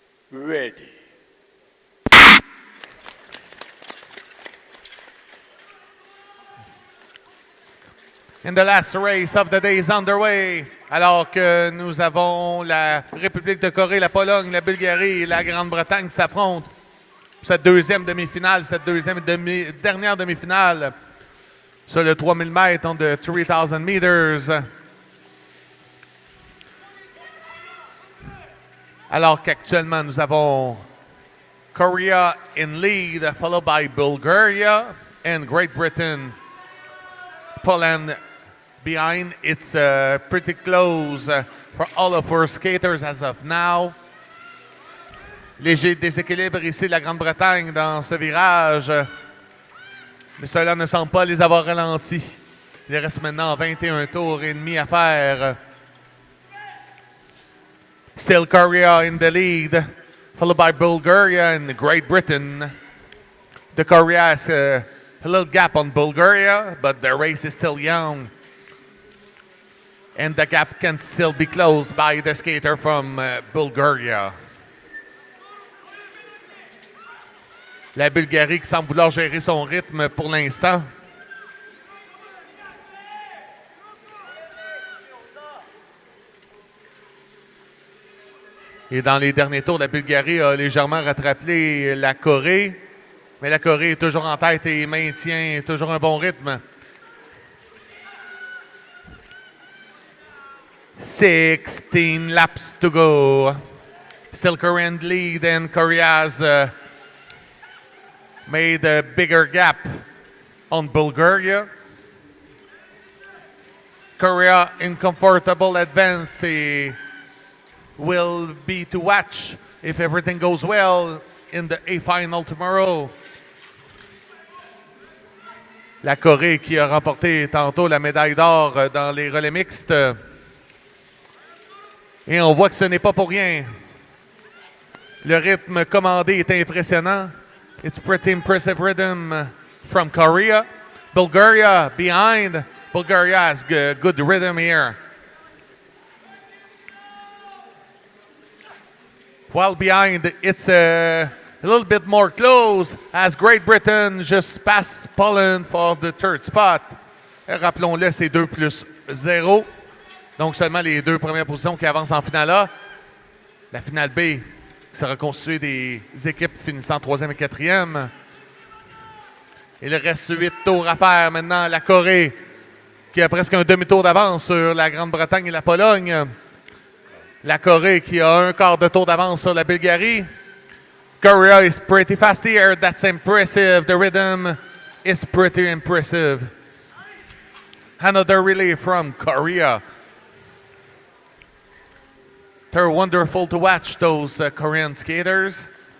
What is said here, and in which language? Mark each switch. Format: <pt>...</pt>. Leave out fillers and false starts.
<en>Ready. And the last race of the day is underway.</en> <fr>Alors que nous avons la République de Corée, la Pologne, la Bulgarie et la Grande-Bretagne qui s'affrontent pour cette deuxième demi-finale, cette dernière demi-finale sur le 3000 mètres</fr> <en>on the 3000 meters.</en> <fr>Alors qu'actuellement nous avons</fr> <en>Korea in lead, followed by Bulgaria and Great Britain. Poland behind. It's pretty close for all of our skaters as of now.</en> <fr>Léger déséquilibre ici la Grande-Bretagne dans ce virage, mais cela ne semble pas les avoir ralentis. Il reste maintenant 21 tours et demi à faire.</fr> <en>Still Korea in the lead, followed by Bulgaria and Great Britain. The Korea has a little gap on Bulgaria, but the race is still young. And the gap can still be closed by the skater from Bulgaria.</en> <fr>La Bulgarie qui semble vouloir gérer son rythme pour l'instant. Et dans les derniers tours, la Bulgarie a légèrement rattrapé la Corée. Mais la Corée est toujours en tête et maintient toujours un bon rythme.</fr> <en>16 laps to go. Still Korean lead, and Korea has made a bigger gap on Bulgaria. Korea in comfortable advance. They will be to watch if everything goes well in the A final tomorrow.</en> <fr>La Corée qui a remporté tantôt la médaille d'or dans les relais mixtes. Et on voit que ce n'est pas pour rien. Le rythme commandé est impressionnant.</fr> <en>It's pretty impressive rhythm from Korea. Bulgaria behind. Bulgaria has good rhythm here. While behind, it's a little bit more close as Great Britain just passed Poland for the third spot.</en> <fr>Rappelons-le, c'est 2+0. Donc seulement les 2 premières positions qui avancent en finale A. La finale B qui sera constituée des équipes finissant 3e et 4e. Il reste 8 tours à faire maintenant. La Corée qui a presque un demi-tour d'avance sur la Grande-Bretagne et la Pologne. La Corée qui a un quart de tour d'avance sur la Bulgarie.</fr> <en>Korea is pretty fast here. That's impressive. The rhythm is pretty impressive. Another relay from Korea. They're wonderful to watch, those Korean skaters.</en>